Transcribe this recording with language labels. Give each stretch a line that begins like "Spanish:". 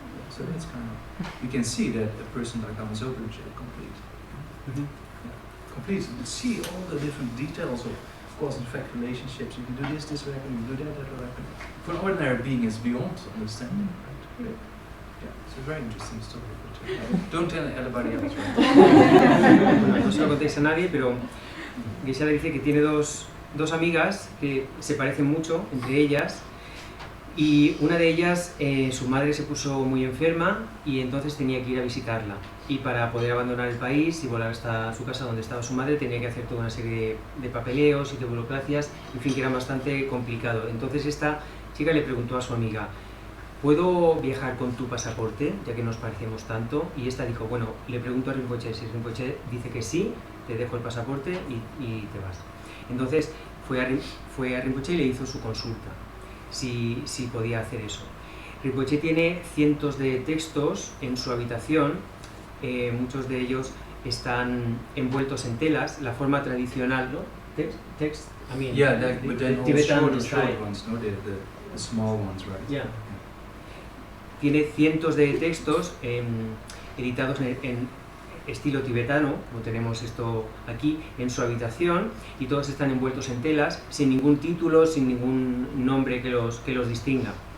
English: So that's kind of, you can see that a person like Amazopa is complete. Complete. You see all the different details of cause and effect relationships. You can do this will happen, you can do that will happen. For an ordinary being, it's beyond understanding, right? Yeah, it's a very interesting story. But, don't tell anybody else, right?
Spanish: No se lo contéis a nadie, pero Geshe-la dice que tiene dos amigas que se parecen mucho entre ellas, y una de ellas, su madre se puso muy enferma y entonces tenía que ir a visitarla, y para poder abandonar el país y volar hasta su casa donde estaba su madre tenía que hacer toda una serie de papeleos y de burocracias, en fin, que era bastante complicado. Entonces esta chica le preguntó a su amiga, ¿puedo viajar con tu pasaporte, ya que nos parecemos tanto? Y esta dijo, bueno, le pregunto a Rinpoche, si Rinpoche dice que sí, te dejo el pasaporte y te vas. Entonces fue a Rinpoche y le hizo su consulta, si podía hacer eso. Rinpoche tiene cientos de textos en su habitación, muchos de ellos están envueltos en telas, la forma tradicional, ¿no?
English: Text, I mean, but then all short ones, no? The small ones, right? Yeah.
Spanish: Tiene cientos de textos editados en estilo tibetano, como tenemos esto aquí, en su habitación, y todos están envueltos en telas, sin ningún título, sin ningún nombre que los distinga.